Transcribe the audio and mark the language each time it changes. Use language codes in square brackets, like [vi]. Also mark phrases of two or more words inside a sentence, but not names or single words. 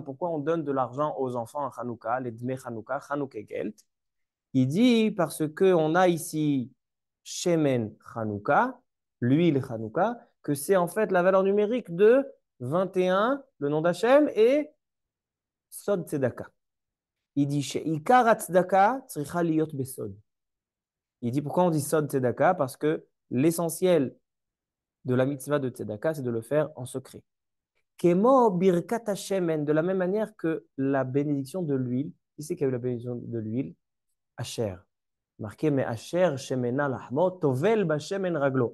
[fr] Pourquoi on donne de l'argent aux enfants à Hanouka, les [he] דמי חנוכה, [yi] חנוכה געלט? [fr] Il dit parce qu'on a ici [he] שמן חנוכה, [fr] l'huile Hanouka, que c'est en fait la valeur numérique de 21, le nom d'Hachem, et [he] סוד צדקה. [fr] Il dit [he] עיקר צדקה צריכה להיות בסוד. [fr] Il dit pourquoi on dit [he] סוד צדקה? [fr] Parce que l'essentiel de la mitzvah de Tzedaka, c'est de le faire en secret. [he] כמו ברכת השמן, [fr] de la même manière que la bénédiction de l'huile. Qui c'est qui a eu la bénédiction de l'huile? [he] Asher. [fr] Marqué, mais [he] אשר שמנה לחמו, טובל בשמן רגלו.